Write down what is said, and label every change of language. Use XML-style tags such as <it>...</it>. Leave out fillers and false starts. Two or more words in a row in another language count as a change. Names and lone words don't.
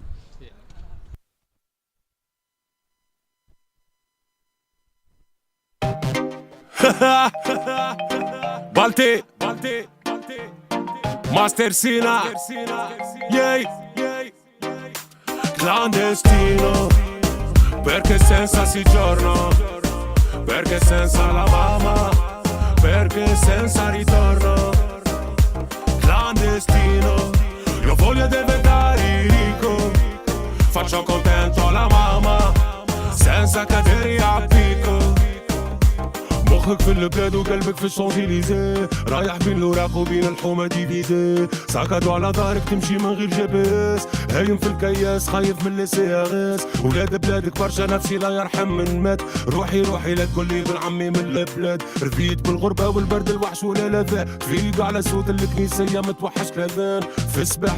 <it>Balti, Master Sina, yeah, clandestino, perché senza soggiorno, perché senza la mamma, perché senza ritorno, clandestino, io voglio diventare ricco, faccio contento la mamma, senza cadere a picco.</it> <ar>مخك في البلاد وقلبك في الشانزليزيه رايح بين الوراق وبين الحومه ديفيزي ساكادو على ظهرك تمشي من غير جبس هايم في الكياس خايف من السياغس ولاد بلادك برشا نفسي لا يرحم من مات روحي لا تقولي بن عمي من البلاد رفيت بالغربه والبرد الوحش ولا لذا فيق على صوت الكنيسيه متوحش كلاذان في الصباح</ar>